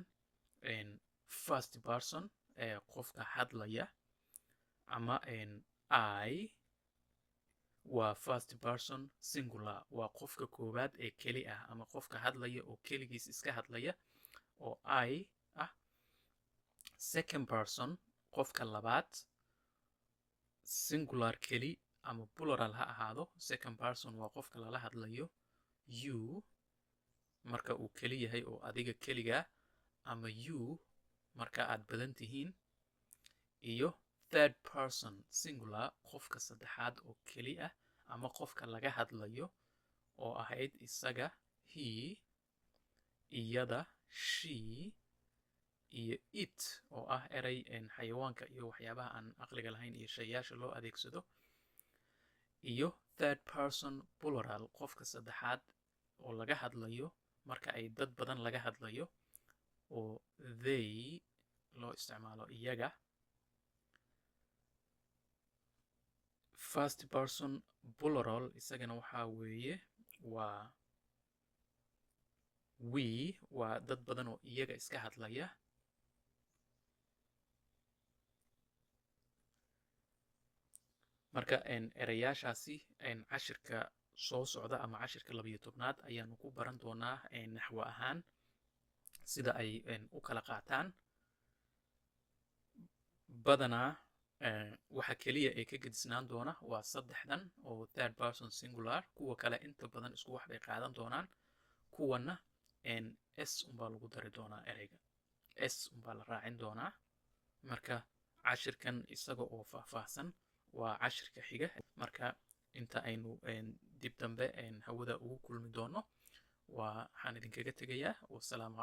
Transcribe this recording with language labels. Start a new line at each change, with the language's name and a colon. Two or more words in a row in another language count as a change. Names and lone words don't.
English: first person
Somali: qofka hadlaya ama I waa
English: first person singular
Somali: waa qofka koowaad ee keli ah ama qofka hadlaya oo keligiis iska hadlaya oo I ah.
English: second person
Somali: qofka labaad singular keli ama plural ha ahaado.
English: second person
Somali: waa qofka lala hadlayo you marka uu keli yahay oo adiga keligaa ama you marka aad badan tihiin. iyo
English: third person singular
Somali: qofka saddexaad oo keli ah ama qofka laga hadlayo oo ahayd isaga he iyada she iyo it oo ah erey xayawaanka iyo waxyaabaha aan aqliga lahayn iyo shayaasha loo adeegsado. iyo
English: third person plural
Somali: qofka saddexaad oo laga hadlayo marka ay dad badan laga hadlayo oo they loo isticmaalo iyaga.
English: first person plural
Somali: isagana waxaa weeye waa we waa dad badan oo iyaga iska hadlaya. marka erayaashaasi cashirka soo socda ama cashirka 12aad ayaanu ku baran doonaa naxwo ahaan sida ay u kala qaataan. badanaa waxa keliya ee ka gedisnaan doona waa saddexdan oo
English: third person singular.
Somali: kuwa kale inta badan isku wax bay qaadan doonaan. kuwana s unbaa lagu dari doonaa ereyga s unbaa la raacin doonaa. marka cashirkan isaga oo faahfaahsan waa cashirka xiga. marka inta aynu dib dambe hawada ugu kulmi doono waxaan idinkaga tegayaa.